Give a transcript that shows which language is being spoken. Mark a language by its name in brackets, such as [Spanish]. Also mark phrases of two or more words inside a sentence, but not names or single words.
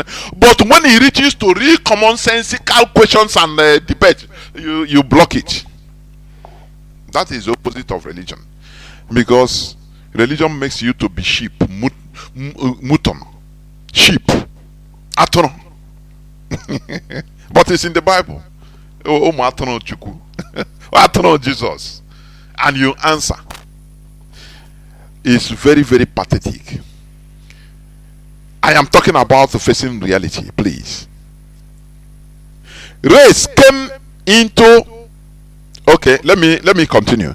[English] But when it reaches to real common sensical questions and debate, you block it. That is the opposite of religion. Because religion makes you to be sheep, mutton, sheep, atono. But it's in the Bible. Oh, [Igbo] atono chuku, [English] atono Jesus, and you answer. It's very, very pathetic. I am talking about the facing reality, please. Race came into. Okay, let me continue.